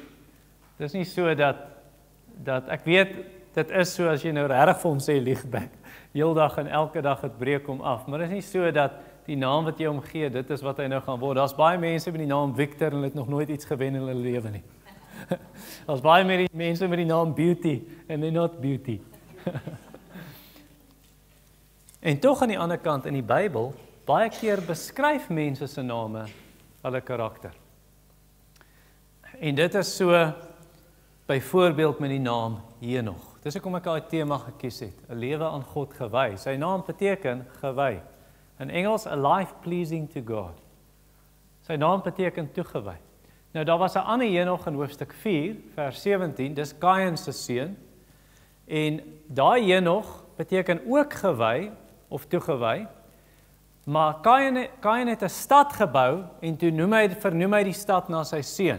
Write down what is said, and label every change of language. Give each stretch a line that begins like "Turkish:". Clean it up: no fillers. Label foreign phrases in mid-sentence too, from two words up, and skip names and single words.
Afrikaans: Dis nie so dat ek weet, dit is so as jy nou regtig vir hom sê liegbek. Heeldag en elke dag het breek hom af, maar dit is nie so dat die naam wat jy hom gee, dit is wat hy nou gaan word. Daar's baie mense met die naam Victor en hulle het nog nooit iets gewen in hulle lewe nie. Daar's baie mense met die naam Beauty en
English: they're not beauty.
Afrikaans: En tog aan die ander kant in die Bybel, baie keer beskryf mense se name hulle karakter. En dit is so byvoorbeeld met die naam Henog. Dis hoekom ek daai tema gekies het, 'n lewe aan God gewy. Sy naam beteken gewy. In Engels,
English: a life pleasing to God.
Afrikaans: Sy naam beteken toegewy. Nou daar was 'n ander Henog in hoofstuk 4, vers 17, dis Kain se seun. En daai Henog beteken ook gewy of toegewy, maar Kain het 'n stad gebou en toe vernoem hy die stad na sy seun.